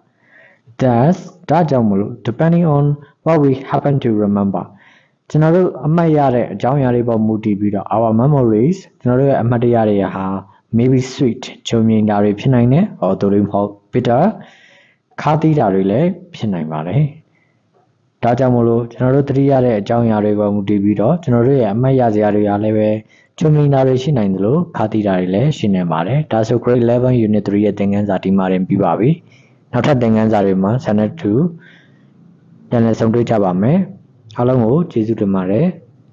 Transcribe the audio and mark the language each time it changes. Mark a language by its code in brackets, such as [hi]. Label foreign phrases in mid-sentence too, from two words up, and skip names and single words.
[en] Thus, depending on what we happen to remember, our memories may be sweet, or bitter. Grade 11 Unit 3 [my] ရဲ့သင်ခန်းစာဒီမှာတင်ပြီးပါပြီ။နောက်ထပ်သင်ခန်းစာတွေမှာ Channel 2 ပြန်လည်ဆုံတွေ့ကြပါမယ်။အားလုံးကိုကျေးဇူးတင်ပါတယ်။